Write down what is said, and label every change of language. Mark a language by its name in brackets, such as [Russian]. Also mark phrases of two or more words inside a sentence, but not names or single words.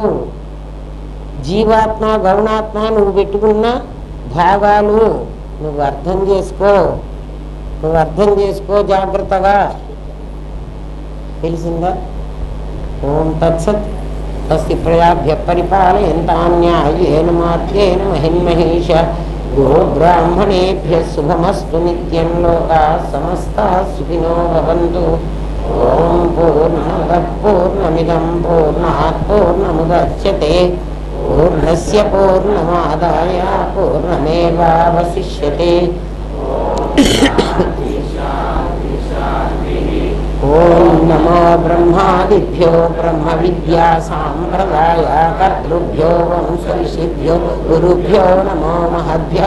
[Telugu] జీవాత్మ గౌణాత్మ నువ్వు పెట్టుకున్న భాగాలు నువ్వు అర్థం చేసుకో జాగ్రత్తగా. [Sanskrit] తెలిసిందా? ఓం తత్సత్. తస్య ప్రజాభ్య పరిపాలయంతాన్యాయేన మార్గేణ మహిన్మహేష గోబ్రాహ్మణేభ్యః శుభమస్తు నిత్యం. లోకాః సమస్తాః సుఖినో భవంతు. ఓం పూర్ణమదః పూర్ణమిదం పూర్ణాత్ పూర్ణముదచ్యతే పూర్ణస్య పూర్ణమాదాయ పూర్ణమేవావశిష్యతే. ఓం నమో బ్రహ్మాదిభ్యో బ్రహ్మ విద్యా సాంప్రదాయ కర్తృభ్యో వంశర్షిభ్యో గురుభ్యో నమో మహద్భ్యః.